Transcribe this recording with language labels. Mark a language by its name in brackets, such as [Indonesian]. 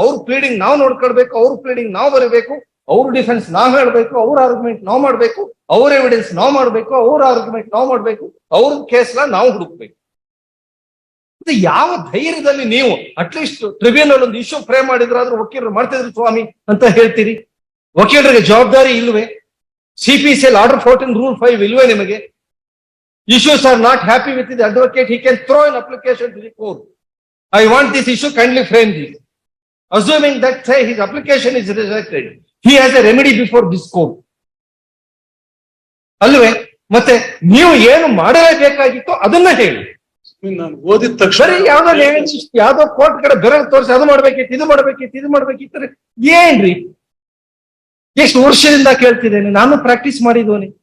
[Kannada] ಅವ್ರ ಪ್ಲೀಡಿಂಗ್ ನಾವು ನೋಡ್ಕೊಳ್ಬೇಕು, ಅವ್ರ ಪ್ಲೀಡಿಂಗ್ ನಾವು ಬರೀಬೇಕು, ಅವ್ರ ಡಿಫೆನ್ಸ್ ನಾವು ಹೇಳ್ಬೇಕು, ಅವ್ರ ಆರ್ಗ್ಯುಮೆಂಟ್ ನಾವು ಮಾಡ್ಬೇಕು, ಅವ್ರ ಎವಿಡೆನ್ಸ್ ನಾವು ಮಾಡ್ಬೇಕು, ಅವ್ರ ಆರ್ಗ್ಯುಮೆಂಟ್ ನಾವು ಮಾಡ್ಬೇಕು, ಅವ್ರ ಕೇಸ್ನ ನಾವು ಹುಡುಕ್ಬೇಕು. ಯಾವ ಧೈರ್ಯದಲ್ಲಿ ನೀವು ಅಟ್ಲೀಸ್ಟ್ ಟ್ರಿಬ್ಯುನಲ್ ಒಂದು ಇಶ್ಯೂ ಫ್ರೇಮ್ ಮಾಡಿದ್ರಾದ್ರೂ ವಕೀಲರು ಮಾಡ್ತಿದ್ರು ಸ್ವಾಮಿ ಅಂತ ಹೇಳ್ತೀರಿ? ವಕೀಲರಿಗೆ ಜವಾಬ್ದಾರಿ ಇಲ್ವೇ? CPCL ಆರ್ಡರ್ 14 ರೂಲ್ 5 ಇಲ್ವೇ ನಿಮಗೆ? [English] issues are not happy with the advocate, he can throw an application to the court. I want this issue, kindly frame this. Assuming that, say, his application is rejected, he has a remedy before this court. [Kannada] ಅಲ್ವೇ? ಮತ್ತೆ ನೀವು ಏನು ಮಾಡಲೇಬೇಕಾಗಿತ್ತು ಅದನ್ನ ಹೇಳಿ. ನಾನು ಓದಿದ ತಕ್ಷಣ ಬರೀ ಯಾವ್ದೋ ಕೋರ್ಟ್ ಕಡೆ ಬೆರಳು ತೋರಿಸಿ ಅದು ಮಾಡ್ಬೇಕಿತ್ತು, ಇದು ಮಾಡ್ಬೇಕಿತ್ತು, ಇದು ಮಾಡ್ಬೇಕಿತ್ತು. ಏನ್ರಿ? ಎಷ್ಟು ವರ್ಷದಿಂದ ಕೇಳ್ತಿದ್ದೇನೆ, ನಾನು ಪ್ರಾಕ್ಟೀಸ್ ಮಾಡಿದವನಿ.